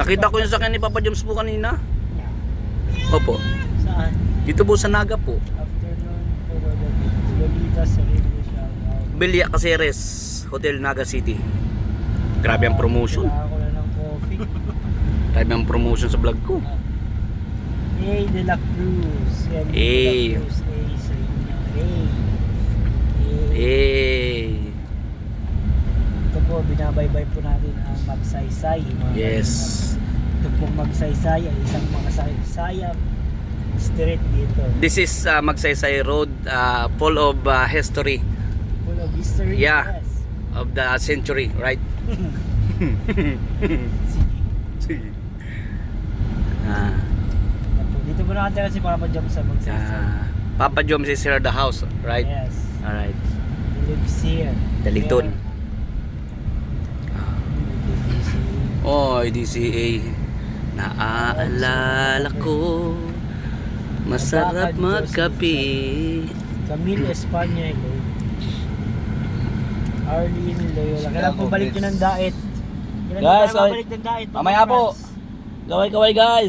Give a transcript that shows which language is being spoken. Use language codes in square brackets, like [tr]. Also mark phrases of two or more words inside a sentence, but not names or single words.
[tl] Nakita ko yung sakyan ni Papa James po kanina. Opo. Saan? Dito po sa Naga po. Afternoon po Lolita sa [en] radio shoutout. [tl] Belia Caceres, Hotel Naga City. Grabe ang promotion. Kailangan ko na ng coffee. Grabe ang promotion sa vlog ko. A de la Cruz. Yan, A. De la Cruz. A sa inyo. A. Ito po, binabaybay po natin ang Magsaysay. Mga Yes. kalingap. Ito pong Magsaysay ay isang makasaysayang street dito. [en] This is Magsaysay Road, full of history Full of history. Yeah. Yes. of the century, right? [tl] Sige. Ah, Dito mo nakatira si Papa Jom sa Magsaysay. [en] Papa Joms is here at the house, right? Yes. Alright. He lives here. Daliton. Here. Oh, DCA. [tl] Naaalala ko. Masarap magkape. Camille Espanyol. Arlene Loyola. Kailan po balik yun ng diet? Kailan Guys, tayo babalik ng diet? mamaya po. Kaway-kaway guys.